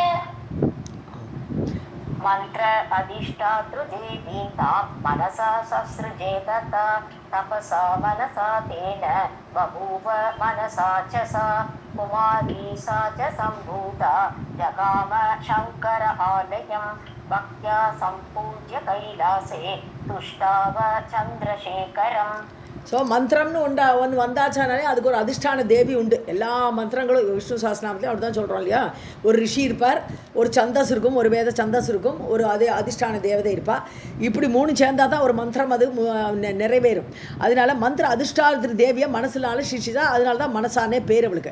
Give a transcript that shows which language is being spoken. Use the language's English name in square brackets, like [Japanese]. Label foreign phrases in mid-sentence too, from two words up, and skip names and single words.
[Sanskrit] मंत्र अधिष्ठातृदेवीतां मनसा ससृजे तथा तपसा मनसा तेन बभूव मनसा च सा कुमारी सा च सम्भूता जगाम शङ्कर आलयं भक्त्या सम्पूज्य कैलासे तुष्टाव चन्द्रशेखरम्. [Tamil] ஸோ மந்திரம்னு ஒன்று வந்தாச்சானாலே அதுக்கு ஒரு அதிஷ்டான தேவி உண்டு. எல்லா மந்திரங்களும் விஷ்ணு சஹஸ்ரநாமத்தையும் அப்படி தான் சொல்கிறோம் இல்லையா. ஒரு ரிஷி இருப்பார், ஒரு சந்தஸ் இருக்கும், ஒரு வேத சந்தஸ் இருக்கும், ஒரு அதே அதிஷ்டான தேவதை இருப்பாள். இப்படி 3 சேர்ந்தால் தான் ஒரு மந்திரம் அது நிறைவேறும். அதனால மந்திர அதிஷ்டான தேவியை மனசுனால சிருஷ்டிச்சா, அதனால தான் மனசானே பேர் அவளுக்கு.